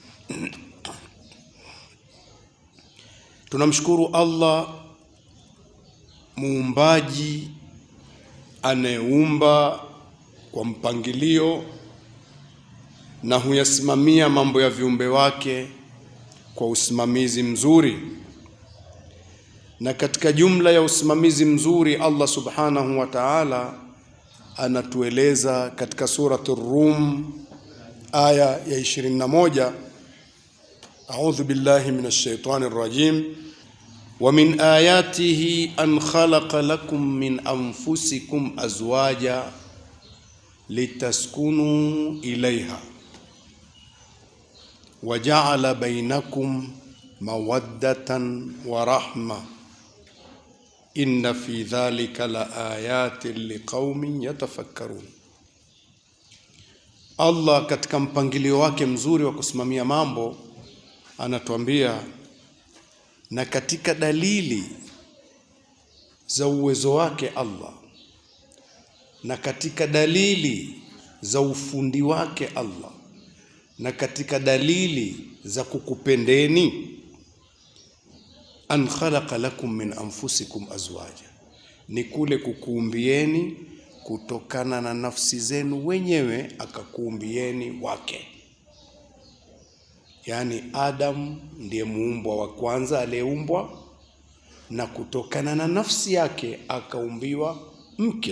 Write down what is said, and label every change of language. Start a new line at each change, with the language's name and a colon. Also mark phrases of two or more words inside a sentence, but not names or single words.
Swahili: Tunamshukuru Allah muumbaji, anayeumba kwa mpangilio na huyasimamia mambo ya viumbe wake kwa usimamizi mzuri. Na katika jumla ya usimamizi mzuri, Allah
Arabic: سبحانه وتعالى
Swahili: anatueleza katika suratul Rum aya ya 21,
Arabic: أعوذ بالله من الشيطان الرجيم ومن آياته أن خلق لكم من أنفسكم أزواجا لتسكنوا إليها وجعل بينكم مودة ورحمة إن في ذلك لآيات لقوم يتفكرون.
Swahili: Allah katika mpangilio wake mzuri wa kusimamia mambo anatuambia, na katika dalili za uwezo wake Allah, na katika dalili za ufundi wake Allah, na katika dalili za kukupendeni,
Arabic: أن خلق لكم من أنفسكم أزواجا,
Swahili: ni kule kukuumbieni kutokana na nafsi zenu wenyewe, akakuumbieni wake. Yani Adam ndiye muumbwa wa kwanza aliyeumbwa, na kutokana na nafsi yake akaumbiwa mke.